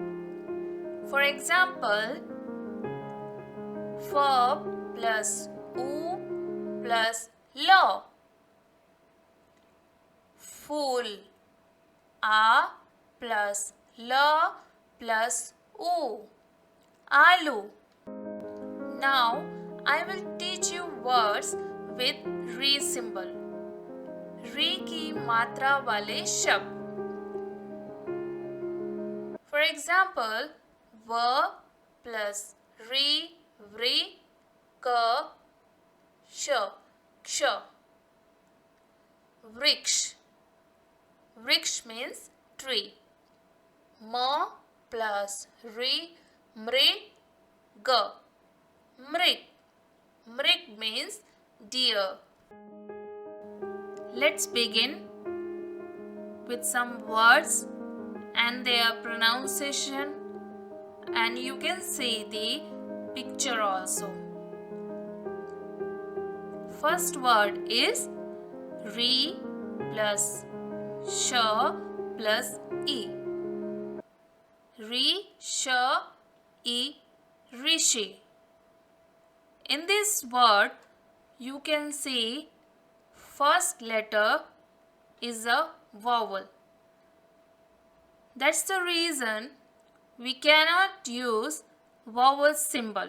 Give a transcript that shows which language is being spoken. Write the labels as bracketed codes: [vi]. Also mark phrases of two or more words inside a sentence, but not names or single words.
[en] For example, verb plus U plus law. Fool. A plus la plus U. Alu. Now I will teach you words with re symbol. [hi] Re की मात्रा वाले शब्द. [en] For example, v plus re, vri, ka, sh, ksha. Vriksh. Vriksh means tree. Ma plus re, mri, ga. Mrik. Mrik means deer. Let's begin with some words and their pronunciation, and you can see the picture also. First word is re plus sh plus e. Re, sh, e, rishi. In this word, you can see first letter is a vowel. That's the reason we cannot use vowel symbol.